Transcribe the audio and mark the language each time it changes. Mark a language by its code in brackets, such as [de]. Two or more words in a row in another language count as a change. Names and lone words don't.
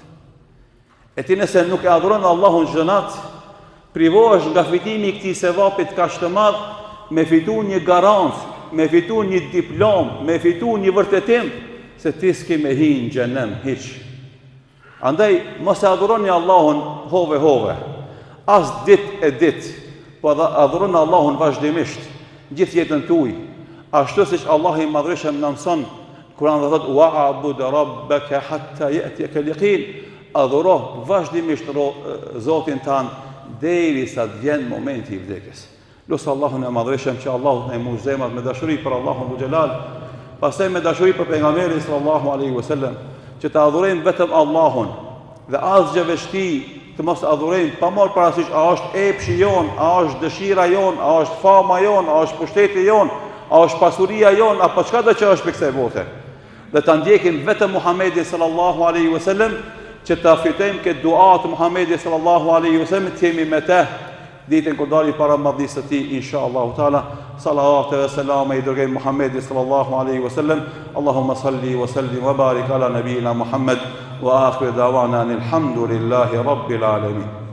[sq] E ti nëse nuk e adhuron Allahun çdo natë, privohesh nga fitimi i këtij sevapit kaq të madh, me fitu një garancë, me fitu një diplom, me fitu një vërtetim se ti s'ke me hi në xhenem hiç. Andaj mos e adhuroni Allahun hove, as ditë e ditë, po adhuroni Allahun vazhdimisht, gjithë jetën tuaj. Ashtu siç Allah i madhreshëm na mëson, Kur'ani dhe thotë [ar] واعبد ربك حتى يأتيك اليقين, [sq] adhuro vazhdimisht Zotin tan derisa të vjen momenti i vdekjes. Lusë Allahun e madhreshëm që Allahut në mujë zemrat me dashuri për Allahun [ar] ذو الجلال, [sq] pastaj me dashuri për pejgamberin [ar] صلى الله عليه وسلم, [sq] që të adhurojmë vetëm Allahun dhe asgjë veçti të mos adhurojmë pa marrë parasysh a është epshi jon, a është dëshira jon, a është fama jon, a është pushteti jon, a është pasuria jon, apo çka do që është për kësaj bote. Dhe ta ndjekim vetëm Muhamedit [ar] صلى الله عليه وسلم, [sq] që ta fitojmë këtë dua të Muhamedit [ar] صلى الله عليه وسلم, [sq] të jemi me të ditën kur dali para madhisë së tij [ar] إن شاء الله تعالى. [sq] Salavat ve selam i dërgoj Muhamedit [ar] صلى الله عليه وسلم. اللهم صل وسلم وبارك على نبينا محمد وآخر دعوانا الحمد لله رب العالمين.